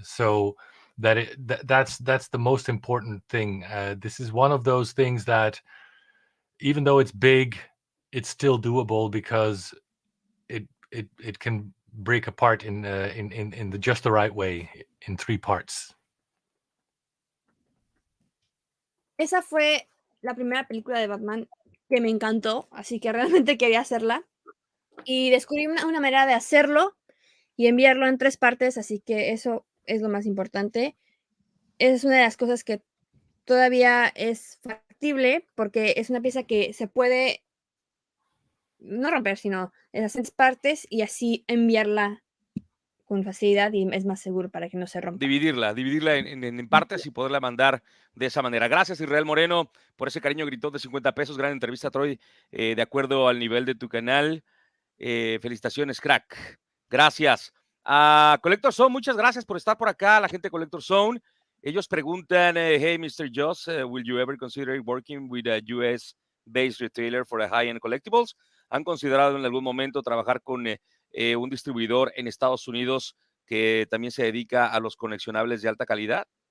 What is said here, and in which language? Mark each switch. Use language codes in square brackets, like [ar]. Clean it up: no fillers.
[en] So that's the most important thing. This is one of those things that even though it's big, it's still doable because it can break apart in the just the right way in 3 parts. [es] Esa fue la primera película de Batman que me encantó, así que realmente quería hacerla. Y descubrí una manera de hacerlo y enviarlo en 3 partes, así que eso es lo más importante. Es una de las cosas que todavía es factible, porque es una pieza que se puede no romper, sino en las 3 partes y así enviarla con facilidad y es más seguro para que no se rompa. Dividirla en partes y poderla mandar de esa manera. Gracias, Israel Moreno, por ese cariño gritón de 50 pesos. Gran entrevista, Troy, de acuerdo al nivel de tu canal. Felicitaciones, crack. Gracias. A Collector Zone, muchas gracias por estar por acá. La gente de Collector Zone. Ellos preguntan, hey, Mr. [en] Joost, will you ever consider working with a US-based retailer for a high-end collectibles? [es] ¿Han considerado en algún momento trabajar con un distribuidor en Estados Unidos que también se dedica a los coleccionables de alta calidad?